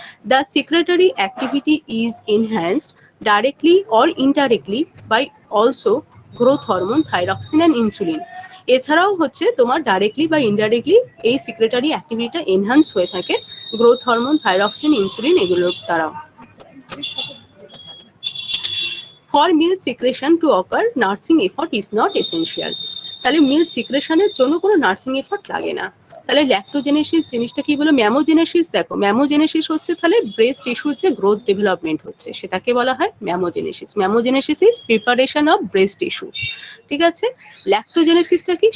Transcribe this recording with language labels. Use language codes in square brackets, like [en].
[en] The secretory activity is enhanced directly or indirectly by also growth hormone, thyroxine and insulin. [bn] এছাড়াও হচ্ছে তোমার directly বা indirectly এই secretary অ্যাক্টিভিটিটা enhance হয়ে থাকে গ্রোথ হরমোন, থাইরক্সিন, ইনসুলিন এগুলোর দ্বারাও। [en] For milk secretion to occur, nursing effort is not essential। [bn] তাহলে মিল্ক সিক্রেশনের জন্য কোনো নার্সিং এফর্ট লাগে না। তাহলে ল্যাক্টোজেনেসিস জিনিসটা কি বলো? ম্যামোজেনেসিস। দেখো, ম্যামোজেনেসিস হচ্ছে তাহলে ব্রেস্ট টিস্যুর যে গ্রোথ ডেভেলপমেন্ট হচ্ছে, সেটাকে বলা হয় ম্যামোজেনেসিস। [en] mammogenesis is preparation of breast tissue, [bn] ঠিক আছে। ল্যাক্টোজেনেসিসটা কি?